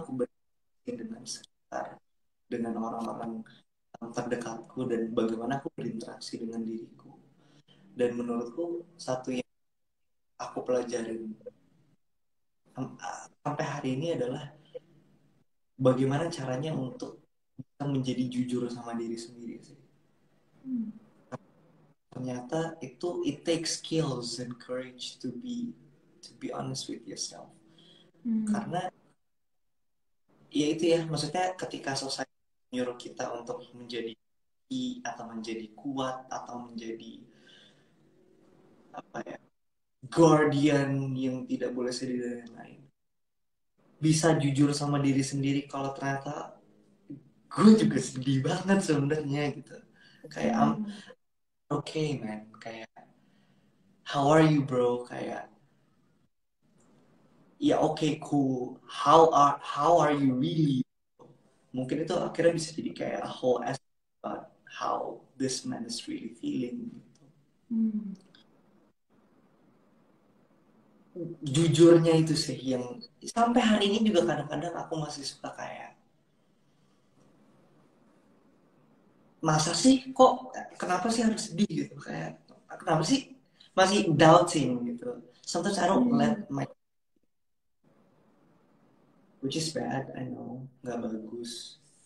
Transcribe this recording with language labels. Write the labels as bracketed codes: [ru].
[id] aku berinteraksi dengan sekitar, dengan orang-orang terdekatku, dan bagaimana aku berinteraksi dengan diriku. Dan menurutku satu yang aku pelajarin sampai hari ini adalah bagaimana caranya untuk bisa menjadi jujur sama diri sendiri sih. [en] Ternyata itu it takes skills and courage to be honest with yourself. Hmm. [id] Karena ya itu ya, maksudnya ketika society menyuruh kita untuk menjadi atau menjadi kuat atau menjadi apa ya, guardian yang tidak boleh sedih dan lain-lain, bisa jujur sama diri sendiri kalau ternyata gue juga sedih banget sebenarnya gitu, kayak I'm Hmm. [en] okay man, kayak how are you bro, kayak ya okay cool, how are you really, mungkin itu akhirnya bisa jadi kayak a whole how this man is really feeling gitu. [id] Jujurnya itu sih yang sampai hari ini juga kadang-kadang aku masih suka kayak, masa sih kok, kenapa sih harus sedih gitu, kayak kenapa sih masih doubting gitu. [en] Sometimes I don't let my, which is bad, I know, nggak bagus.